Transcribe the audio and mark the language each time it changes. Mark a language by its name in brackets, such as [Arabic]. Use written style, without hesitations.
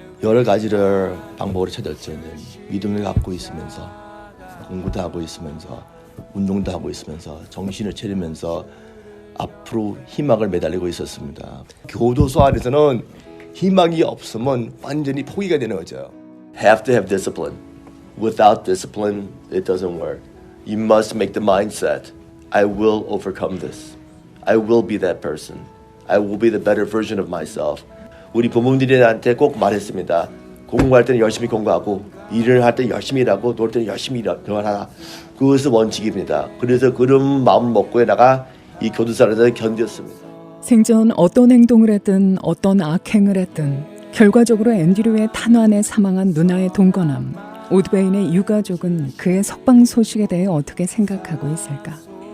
[Korean] 여러 가지를 방법으로 찾았죠. 믿음을 갖고 있으면서 공부도 하고 있으면서 운동도 하고 있으면서 정신을 차리면서 앞으로 희망을 매달리고 있었습니다. 교도소 안에서는 희망이 없으면 완전히 포기가 되는 거죠. [English] Have to have discipline. Without discipline, it doesn't work. You must make the mindset. I will overcome this. I will be that person. I will be the better version of myself. [Korean] 우리 부모님들이 나한테 꼭 말했습니다. 공부할 때는 열심히 공부하고 일을 할 때 열심히 일하고 놀 때는 열심히 일하라. 그것은 원칙입니다. 그래서 그런 마음을 먹고 내가 이 교도소에서 견뎠습니다. 생전 어떤 행동을 했든 어떤 악행을 했든 결과적으로 앤드류의 탄환에 사망한 누나의 동거남 오드베인의 유가족은 그의 석방 소식에 대해 어떻게 생각하고 있을까?